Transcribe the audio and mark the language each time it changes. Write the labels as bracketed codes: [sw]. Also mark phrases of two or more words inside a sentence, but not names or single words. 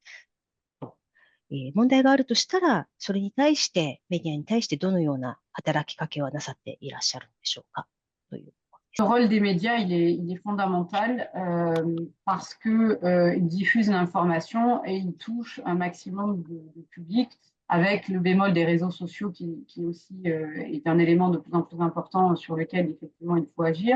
[ja] 問題があるとしたら、それに対して、メディアに対してどのような働きかけをなさっていらっしゃるんでしょうかという。 [fr] Le rôle des médias, il est fondamental parce qu'ils diffusent l'information et ils touchent un maximum de public avec le bémol des réseaux sociaux qui aussi est un élément de plus en plus important sur lequel effectivement il faut agir.